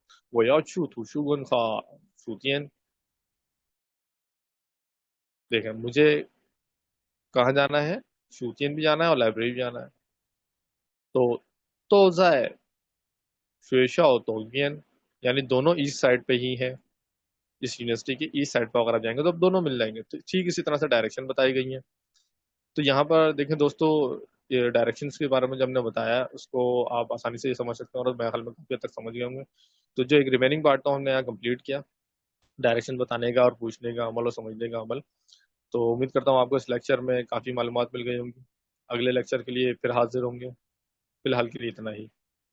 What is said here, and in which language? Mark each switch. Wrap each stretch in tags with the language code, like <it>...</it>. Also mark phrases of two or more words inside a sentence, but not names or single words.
<zh>我要去图书馆</zh> <hi>का书店 देखें मुझे कहाँ जाना है शूटियन भी जाना है और लाइब्रेरी भी जाना है तो</hi> <zh>都在学校对面</zh> <hi>यानी दोनों</hi> <en>east side</en> <hi>पे ही है इस यूनिवर्सिटी के</hi> <en>east side</en> <hi>पर अगर आप जाएंगे तो अब दोनों मिल जाएंगे तो ठीक इसी तरह से डायरेक्शन बताई गई है तो यहाँ पर देखें दोस्तों ये डायरेक्शंस के बारे में जब हमने बताया उसको आप आसानी से समझ सकते हैं और मेरे ख्याल में काफी हद तक समझ गए होंगे तो जो एक</hi> <en>remaining part</en> <hi>था हमने यहाँ कंप्लीट किया डायरेक्शन बताने का और पूछने का अमल और समझने का अमल तो उम्मीद करता हूँ आपको इस लेक्चर में काफ़ी मालूमात मिल गई होंगी अगले लेक्चर के लिए फिर हाजिर होंगे फिलहाल के लिए इतना ही</hi>